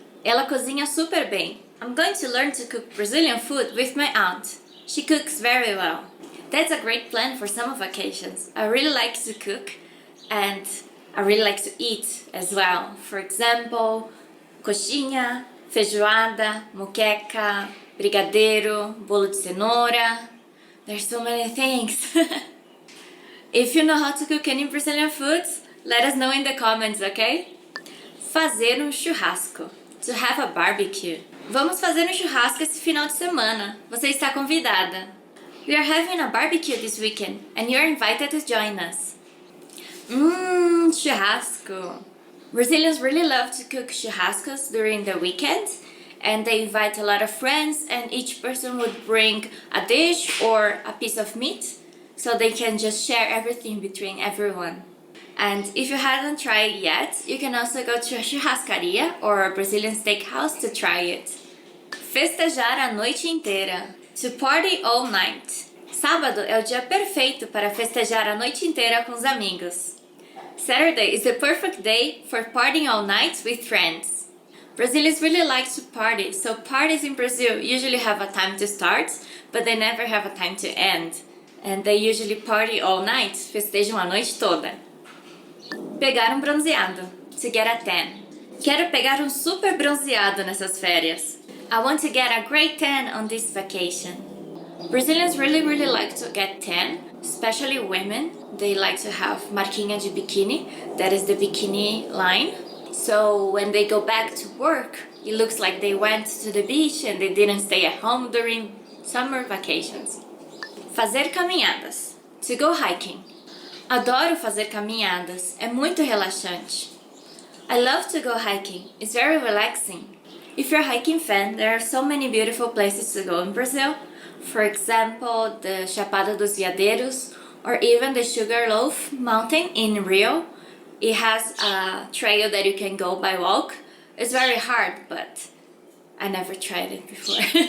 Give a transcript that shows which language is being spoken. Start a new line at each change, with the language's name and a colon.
Portuguese: Ela cozinha super bem.
English: I'm going to learn to cook Brazilian food with my aunt. She cooks very well. That's a great plan for summer vacations. I really like to cook and I really like to eat as well. For example, coxinha, feijoada, moqueca, brigadeiro, bolo de cenoura. There's so many things. If you know how to cook any Brazilian foods, let us know in the comments, okay?
Portuguese: Fazer churrasco.
English: To have a barbecue.
Portuguese: Vamos fazer churrasco esse final de semana. Você está convidada.
English: We are having a barbecue this weekend and you're invited to join us. Churrasco. Brazilians really love to cook churrascos during the weekend and they invite a lot of friends and each person would bring a dish or a piece of meat so they can just share everything between everyone. And if you haven't tried it yet, you can also go to a churrascaria or a Brazilian steakhouse to try it.
Portuguese: Festejar a noite inteira.
English: To party all night.
Portuguese: Sábado é o dia perfeito para festejar a noite inteira com os amigos.
English: Saturday is the perfect day for partying all night with friends. Brazilians really like to party, so parties in Brazil usually have a time to start, but they never have a time to end. And they usually party all night,
Portuguese: festejam a noite toda. Pegar bronzeado.
English: To get a tan.
Portuguese: Quero pegar super bronzeado nessas férias.
English: I want to get a great tan on this vacation. Brazilians really like to get tan, especially women. They like to have marquinha de biquíni, that is the bikini line. So when they go back to work, it looks like they went to the beach and they didn't stay at home during summer vacations.
Portuguese: Fazer caminhadas.
English: To go hiking.
Portuguese: Adoro fazer caminhadas, é muito relaxante.
English: I love to go hiking, it's very relaxing. If you're a hiking fan, there are so many beautiful places to go in Brazil. For example, the Chapada dos Veadeiros or even the Sugarloaf Mountain in Rio. It has a trail that you can go by walk. It's very hard, but I never tried it before.